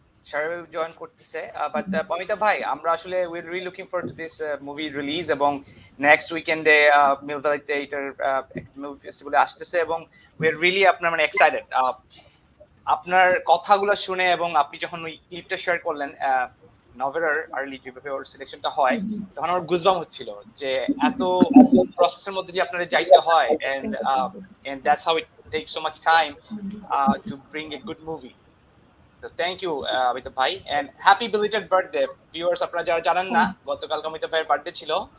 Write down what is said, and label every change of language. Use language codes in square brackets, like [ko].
[bn] Shahryar join করতেছে, but Amitabh ভাই, আমরা আসলে [en] we are really looking forward to this movie release, [bn] এবং নেক্সট উইকেন্ডে মিলভালিতে এটার মুভি ফেস্টিভ্যালে আসতেছে, এবং উই আর রিয়েলি আপনার মানে এক্সাইটেড আপনার কথাগুলো শুনে। এবং আপনি যখন ওই ক্লিপটা শেয়ার করলেন নভেরার আর্লি যেভাবে ওর সিলেকশনটা হয়, তখন আমার গুজবাম হচ্ছিল যে এত প্রসেসের মধ্যে যে আপনাদের যাইতে হয়, [en] And that's how it takes so much time to bring a good movie. So thank you Amitabh bhai, and happy belated birthday viewers. [bn] আপনারা যারা জানেন না, গতকাল অমিতাভ ভাইয়ের বার্থডে ছিল।